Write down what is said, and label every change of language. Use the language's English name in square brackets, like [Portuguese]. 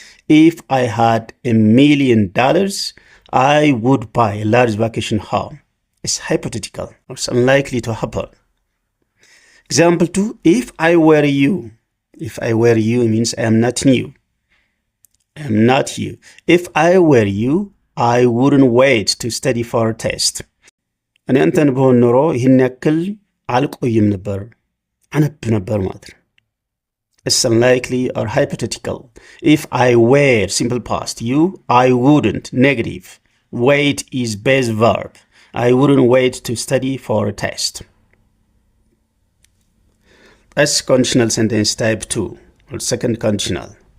[English] If I had $1 million, I would buy a large vacation home. It's hypothetical. It's unlikely to happen. Example 2, if I were you. If I were you means I am not you. I am not you. If I were you, I wouldn't wait to study for a test. [Amharic] እኔ አንተን ብሆን ኖሮ ይህን ያክል አልቆይም ነበር አነብ ነበር ማለት ነው. [English] It's unlikely or hypothetical. If I were, simple past, you, I wouldn't, negative. Wait is base verb. I wouldn't wait to study for a test. That's conditional sentence type 2, or second conditional.